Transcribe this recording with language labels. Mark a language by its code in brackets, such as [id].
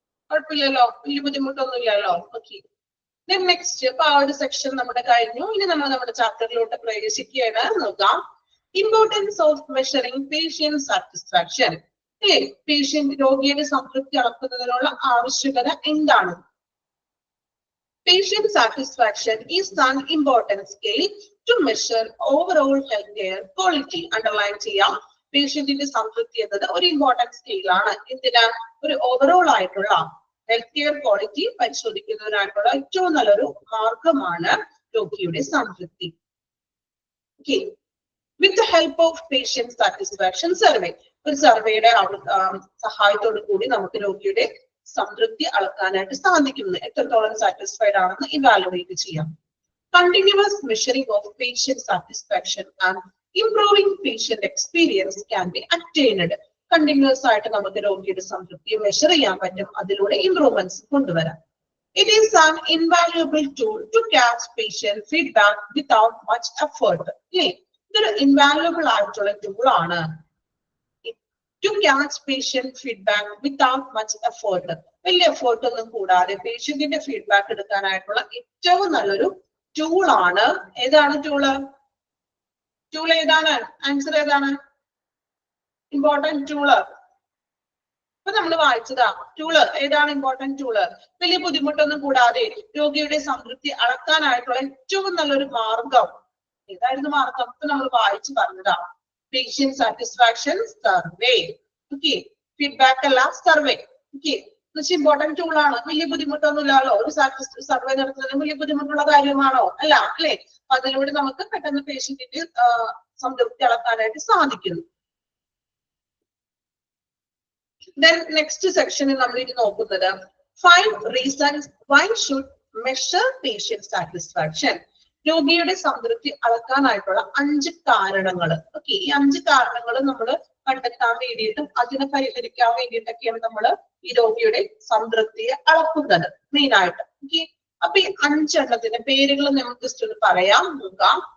[ml] കുഴപ്പമില്ലല്ലോ, വലിയ ബുദ്ധിമുട്ടൊന്നും ഇല്ലല്ലോ. Okay, next. അപ്പൊ ആ ഒരു സെക്ഷൻ നമ്മുടെ കഴിഞ്ഞു. ഇനി നമ്മൾ നമ്മുടെ ചാപ്റ്ററിലോട്ട് പ്രവേശിക്കുകയാണ്. [en] നോക്കാം, importance of measuring patient satisfaction. [ml] അല്ലേ, പേഷ്യന്റ് രോഗിയുടെ സംതൃപ്തി അളക്കുന്നതിനുള്ള ആവശ്യകത എന്താണ്? [en] Patient satisfaction is an important scale to measure overall healthcare quality. [ml] Underline ചെയ്യാം, പേഷ്യന്റിന്റെ സംതൃപ്തി എന്നത് ഒരു ഇമ്പോർട്ടന്റ് സ്കെയിൽ ആണ്. എന്തിനാ? ഒരു ഓവറോൾ ആയിട്ടുള്ള ഹെൽത്ത് കെയർ ക്വാളിറ്റി പരിശോധിക്കുന്നതിനായിട്ടുള്ള ഏറ്റവും നല്ലൊരു മാർഗമാണ് രോഗിയുടെ സംതൃപ്തി. Okay. [en] With the help of patient satisfaction survey, [ml] ഒരു സർവേയുടെ സഹായത്തോടു കൂടി നമുക്ക് രോഗിയുടെ സംതൃപ്തി അളക്കാനായിട്ട് സാധിക്കുന്നു. എത്രത്തോളം സാറ്റിസ്ഫൈഡ് ആണെന്ന് ഇവാലുവേറ്റ് ചെയ്യാം. [en] Continuous measuring of patient satisfaction and improving patient experience can be attained. [ml] Continuous ആയിട്ട് നമുക്ക് രോഗിയുടെ സംതൃപ്തിയെ മെഷർ ചെയ്യാൻ പറ്റും, അതിലൂടെ ഇംപ്രൂവ്മെന്റ്സ് കൊണ്ടുവരാം. [en] It is an invaluable tool to catch patient feedback without much effort. [ml] ഇതൊരു ഇൻവാല്യുബിൾ ആയിട്ടുള്ള ടൂൾ ആണ്. [en] To catch patient feedback without much effort. [ml] വലിയ എഫേർട്ട് ഒന്നും കൂടാതെ പേഷ്യന്റിന്റെ ഫീഡ്ബാക്ക് എടുക്കാനായിട്ടുള്ള ഏറ്റവും നല്ലൊരു ടൂൾ ആണ്. ഏതാണ് ടൂള്? ടൂൾ ഏതാണ്? ആൻസർ ഏതാണ്? Important tool. അപ്പൊ നമ്മൾ വായിച്ചതാ. ടൂള് ഏതാണ്? Important tool. വലിയ ബുദ്ധിമുട്ടൊന്നും കൂടാതെ രോഗിയുടെ സംതൃപ്തി അളക്കാനായിട്ടുള്ള ഏറ്റവും നല്ലൊരു മാർഗം ഏതായിരുന്നു? മാർഗം ഇപ്പൊ നമ്മൾ വായിച്ചു പറഞ്ഞതാ. Patient satisfaction survey. Okay, feedback അല്ല, സർവേ. Okay, ഇമ്പോർട്ടന്റ് ടൂൾ ആണ്. വലിയ ബുദ്ധിമുട്ടൊന്നും ഇല്ലല്ലോ. ഒരു സർവേ നടത്തുന്നതിന് വലിയ ബുദ്ധിമുട്ടുള്ള കാര്യമാണോ? അല്ല, അല്ലെ? അതിലൂടെ നമുക്ക് പെട്ടെന്ന് പേഷ്യന്റിന്റെ സംതൃപ്തി അളക്കാനായിട്ട് സാധിക്കുന്നു. [en] Then next [ml] സെക്ഷനിൽ നമ്മൾ ഇത് നോക്കുന്നത് [en] 5 reasons why should measure patient satisfaction. [ml] രോഗിയുടെ സംതൃപ്തി അളക്കാനായിട്ടുള്ള 5 കാരണങ്ങൾ. ഓക്കെ, ഈ 5 കാരണങ്ങൾ നമ്മൾ കണ്ടെത്താൻ വേണ്ടിയിട്ടും അതിനെ പരിഹരിക്കാൻ വേണ്ടിയിട്ടൊക്കെയാണ് നമ്മൾ ഈ രോഗിയുടെ സംതൃപ്തിയെ അളക്കുന്നത് മെയിൻ ആയിട്ട്. ഓക്കെ, അപ്പൊ ഈ 5 എണ്ണത്തിന്റെ പേരുകൾ നമുക്ക് ജസ്റ്റ് ഒന്ന് പറയാം, നോക്കാം.